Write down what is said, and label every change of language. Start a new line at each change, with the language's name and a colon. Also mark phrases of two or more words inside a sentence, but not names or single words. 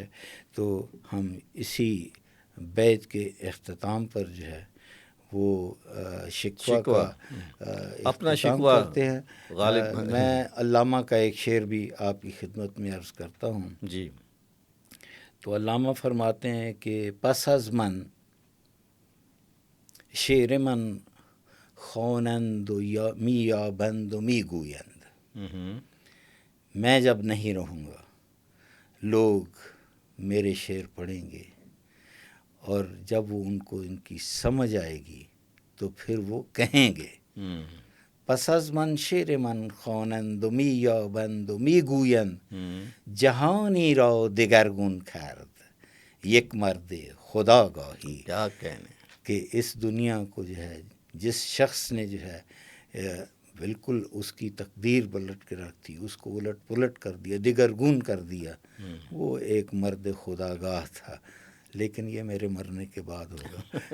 Urdu: تو ہم اسی بیت کے اختتام پر جو ہے وہ شکوہ کا اپنا اختتام شکوہ کرتے ہیں۔ غالب میں علامہ کا ایک شعر بھی آپ کی خدمت میں عرض کرتا ہوں۔ جی
Persian: تو علامہ فرماتے ہیں کہ پس از من شعر من خوانند و می یابند و می گویند،
Urdu: میں جب نہیں رہوں گا لوگ میرے شعر پڑھیں گے، اور جب وہ ان کو ان کی سمجھ آئے گی تو پھر وہ کہیں گے
Persian: پس از من شعر من خوانند و می یابند و می گویند، جهانی را دگرگون کرد یک مرد خدا گاهی۔
Urdu: کیا کہنے، کہ اس دنیا کو جو ہے جس شخص نے جو ہے بالکل اس کی تقدیر پلٹ کے رکھ دی، اس کو الٹ پلٹ کر دیا، دگرگون کر دیا، وہ ایک مرد خدا گاہ تھا، لیکن یہ میرے مرنے کے بعد ہوگا۔